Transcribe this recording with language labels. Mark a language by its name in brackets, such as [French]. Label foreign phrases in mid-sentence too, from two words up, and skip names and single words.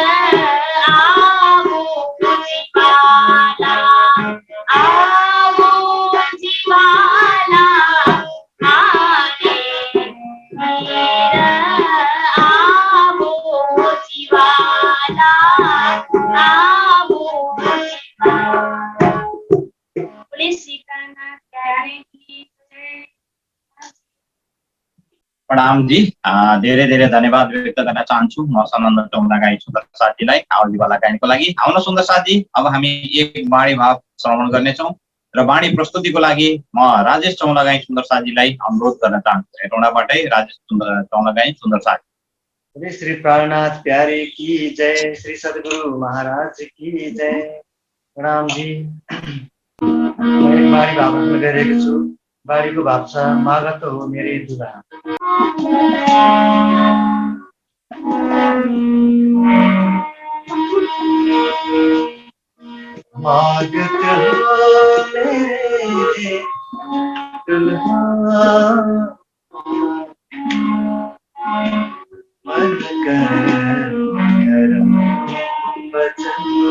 [Hindi] आवो जीवाला आवो जीवाला हारे फिर आवो जीवाला आवो जीवाला। बोले सीतानाथ प्यारे की जय। [Nepali] प्रणाम जी। धेरै धेरै धन्यवाद व्यक्त गर्न चाहन्छु म सनन्द टोमला गाई सुन्दर साथीलाई आउनेवाला गायनको लागि। आउन सुन्दर साथी, अब हामी एक वाणी भाव श्रवण गर्नेछौँ र वाणी प्रस्तुतिको लागि म राजेश चौला गाई सुन्दर साथीलाई अनुरोध गर्न चाहन्छु। हेटौँडाबाटै राजेश चौला गाई सुन्दर साथी। [Hindi] बोले श्री प्राणनाथ प्यारे की जय, श्री सद्गुरु महाराज की जय। [Nepali] प्रणाम जी। म एक बाणी भाव गरिरहेको छु। बाणीको भाव छ [Hindi] मागत हो मेरे दुरा। मागत हो मेरे दुल्हा मन करम वचन